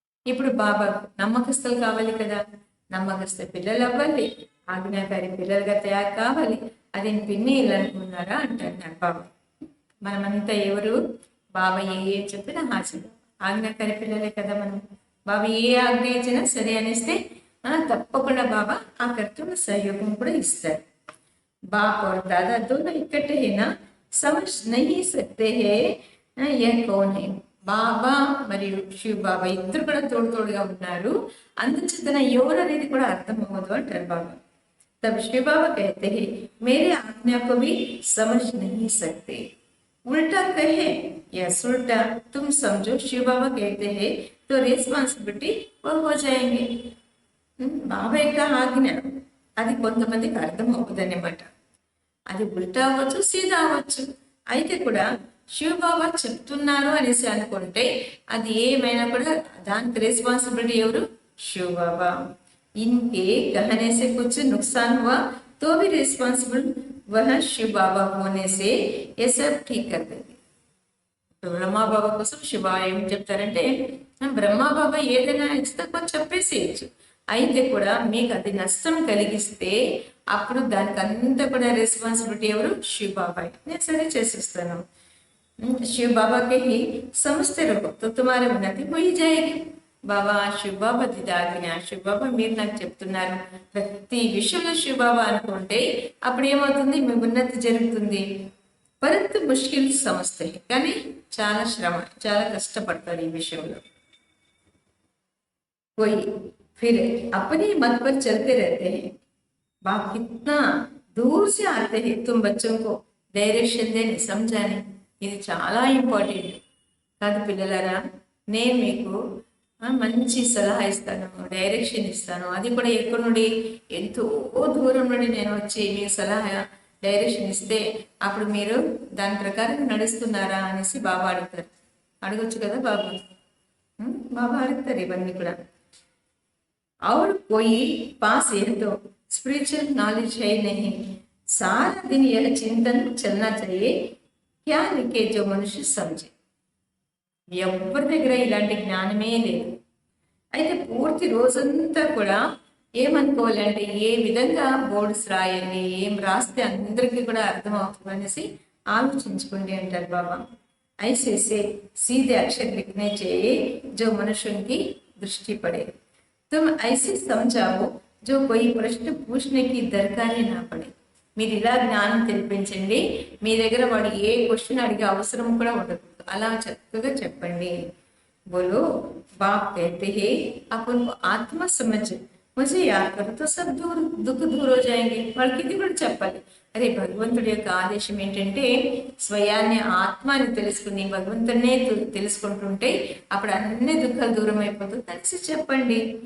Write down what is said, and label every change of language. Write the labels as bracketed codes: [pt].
[te] ఇప్పుడు బాబా నమ్మకస్తులు కావాలి కదా, నమ్మకస్తు పిల్లలు అవ్వాలి, ఆజ్ఞాకారి పిల్లలుగా తయారు కావాలి. అది పిన్ని ఇలా అనుకున్నారా అంటారు బాబా. మనమంతా ఎవరు? బాబా ఏ చెప్పినా హాజరు, ఆజ్ఞాకారి పిల్లలే కదా మనం. బాబా ఏ ఆజ్ఞ ఇచ్చినా సరే అనేస్తే తప్పకుండా బాబా ఆ కర్తవ్య సహయోగం కూడా ఇస్తారు. [hi] బాప్ और दादा दोनों इकट्ठे है ना, समझ नहीं सकते हैं यह कौन है. [te] బాబా మరియు శివ్ బాబా ఇద్దరు కూడా తోడుగా ఉన్నారు, అందుచేతన ఎవరు అనేది కూడా అర్థం అవ్వదు అంటారు బాబా. [hi] तब शिव बाबा कहते हैं मेरे आज्ञा को भी समझ नहीं सकते. उल्टा कहे या उल्टा तुम समझो शिव बाबा कहते हैं तो रिस्पांसिबिलिटी वो हो जाएंगे. [te] బాబా యొక్క ఆజ్ఞ అది కొంతమందికి అర్థం అవ్వదన్నమాట. అది ఉల్టా అవ్వచ్చు, సీదా అవ్వచ్చు. అయితే కూడా శివ బాబా చెప్తున్నారు అనేసి అనుకుంటే అది ఏమైనా కూడా దానికి రెస్పాన్సిబిలిటీ ఎవరు? శివ బాబా. [hi] इनके कहने से कुछ नुकसान हुआ तो भी रिस्पॉन्सिबल वह शिव बाबा होने से ये सब ठीक कर देंगे. [te] బ్రహ్మా బాబా కోసం శివ ఏం చెప్తారంటే, బ్రహ్మా బాబా ఏదైనా ఇస్తే కొంచెం చెప్పేసేయచ్చు. అయితే కూడా మీకు అది నష్టం కలిగిస్తే అప్పుడు దానికి అంతా కూడా రెస్పాన్సిబిలిటీ ఎవరు? శివ బాబా. నేను సరే చేసిస్తాను. [hi] शिव बाबा के ही समझते रहो तो तुम्हारी उन्नति हो ही जाएगी. [te] బాబా శివ బాబా దిదాజ్ఞ, శివ బాబా మీరు నాకు చెప్తున్నారు ప్రతి విషయంలో శివ బాబా అనుకుంటే అప్పుడు ఏమవుతుంది? మీ ఉన్నతి జరుగుతుంది. పరంతు ముష్కిల్ సమస్య, కానీ చాలా శ్రమ, చాలా కష్టపడతారు ఈ విషయంలో. [hi] कोई फिर अपने मत पर चलते रहते हैं. बाप कितना दूर से आते हैं तुम बच्चों को डायरेक्शन देने समझाने. [te] ఇది చాలా ఇంపార్టెంట్ కాదు పిల్లలారా. నేను మీకు మంచి సలహా ఇస్తాను, డైరెక్షన్ ఇస్తాను. అది కూడా ఎక్కడి నుండి? ఎంతో దూరం నుండి నేను వచ్చి మీకు సలహా డైరెక్షన్ ఇస్తే అప్పుడు మీరు దాని ప్రకారం నడుస్తున్నారా అనేసి బాబా అడుగుతారు. అడగొచ్చు కదా బాబా. బాబా అడుగుతారు ఇవన్నీ కూడా. [hi] और कोई पास यह तो स्पिरिचुअल नॉलेज है नहीं, सारा दिन यह चिंतन चलना चाहिए क्या लिखे जो मनुष्य समझे. [te] ఎవరి దగ్గర ఇలాంటి జ్ఞానమే లేదు. అయితే పూర్తి రోజంతా కూడా ఏమనుకోవాలంటే ఏ విధంగా బోర్డ్స్ రాయాలి, ఏం రాస్తే అందరికీ కూడా అర్థం అవుతుంది అనేసి ఆలోచించుకోండి అంటారు బాబా. [hi] ऐसे से सीधे अक्षर लिखने चाहिए जो मनुष्यों की दृष्टि पड़े. तुम ऐसे समझाओ जो कोई प्रश्न पूछने की दरకారే నా పడే. [te] మీరు ఇలా జ్ఞానం తెలిపించండి, మీ దగ్గర వాడు ఏ క్వశ్చన్ అడిగే అవసరం కూడా ఉండదు, అలా చక్కగా చెప్పండి. [hi] बोलो बाप कहते हैं अपन को आत्मा समझ मुझे याद करो तो सब दुख दूर हो जाएंगे. [te] వాళ్ళకి ఇది కూడా చెప్పాలి. అరే భగవంతుడి యొక్క ఆదేశం ఏంటంటే స్వయాన్ని ఆత్మని తెలుసుకుని భగవంతుడినే తెలుసుకుంటుంటే అప్పుడు అన్ని దుఃఖాలు దూరం అయిపోతుంది అనేసి చెప్పండి.